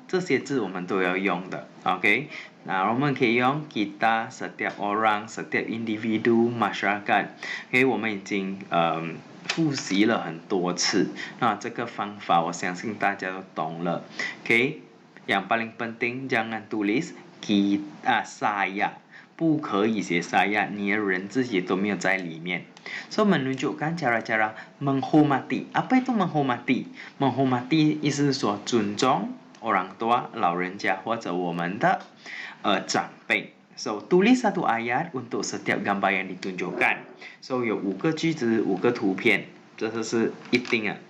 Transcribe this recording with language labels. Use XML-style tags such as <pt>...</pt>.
<zh>这些字我们都要用的 ，OK？那我们可以用</zh> <ms>kita, setiap orang, setiap individu, masyarakat。</ms> <zh>OK， 我们已经复习了很多次，那这个方法我相信大家都懂了。 OK，</zh> <ms>yang paling penting jangan tulis saya，</ms> <zh>不可以写 saya， 你的人自己都没有在里面。</zh> <ms>So menunjukkan cara-cara menghormati. Apa itu menghormati?</ms> <zh>Menghormati 意思是说尊重。orang tua, 老人家或者我们的长辈。</zh> <ms>So, tulis satu ayat untuk setiap gambar yang ditunjukkan.</ms> <zh>So, 有5个句子，5个图片，这是一定的。</zh>